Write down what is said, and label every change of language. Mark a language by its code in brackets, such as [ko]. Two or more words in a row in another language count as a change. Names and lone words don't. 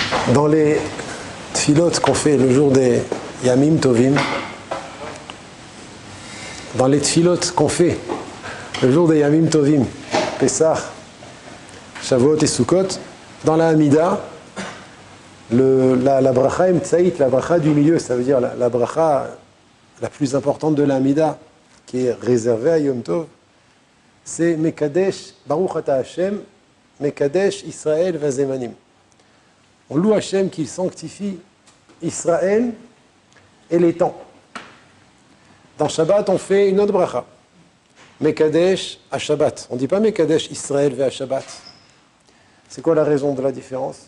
[fr] Dans les tfilotes qu'on fait le jour des [he] ימים טובים, [fr] dans les tfilotes qu'on fait le jour des [he] ימים טובים, [fr] Pessah, Shavuot et Sukkot, dans la Hamida, la [he] ברכה אמצעית, [fr] la bracha du milieu, ça veut dire la bracha la plus importante de la Hamida, qui est réservée à Yom Tov, c'est [he] מקדש, ברוך אתה ה', מקדש ישראל והזמנים. [fr] On loue Hashem qui sanctifie Israël et les temps. Dans Shabbat, on fait une autre bracha. [he] מקדש השבת. [fr] On ne dit pas [he] מקדש ישראל והשבת. [fr] C'est quoi la raison de la différence?